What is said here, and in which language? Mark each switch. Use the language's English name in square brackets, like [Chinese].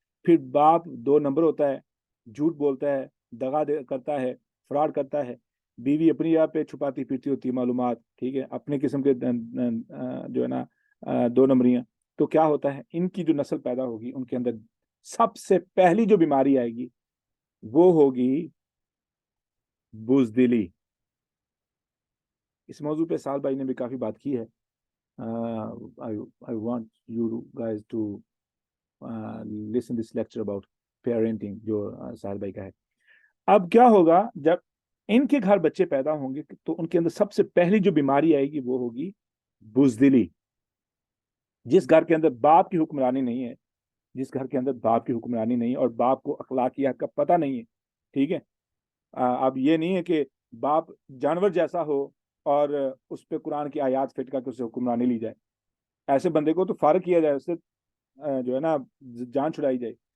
[Hindi] फिर बाप 2 नंबर होता है, झूठ बोलता है, करता है, फ्रॉड करता है, बीवी अपनी आप पे छुपाती फिरती होती है मालूमात, ठीक है, अपने किस्म के जो है ना 2 नंबरियां। तो क्या होता है, इनकी जो नस्ल पैदा होगी उनके अंदर सबसे पहली जो बीमारी आएगी वो होगी बुज़दिली। इस मौजू पे साल भाई ने भी काफी बात की है। [English] I want you guys to listen this lecture about parenting [Hindi] जो साल भाई का है। अब क्या होगा, जब इनके घर बच्चे पैदा होंगे तो उनके अंदर सबसे पहली जो बीमारी आएगी वो होगी बुज़दिली। जिस घर के अंदर बाप की हुक्मरानी नहीं है, जिस घर के अंदर बाप की हुक्मरानी नहीं है और बाप को अखलाकियात का पता नहीं है, ठीक है, अब ये नहीं है कि बाप जानवर जैसा हो और उस पर कुरान की आयत फिट करके उससे हुक्मरानी ली जाए, ऐसे बंदे को तो फारग किया जाए, उससे जो है ना जान छुड़ाई जाए।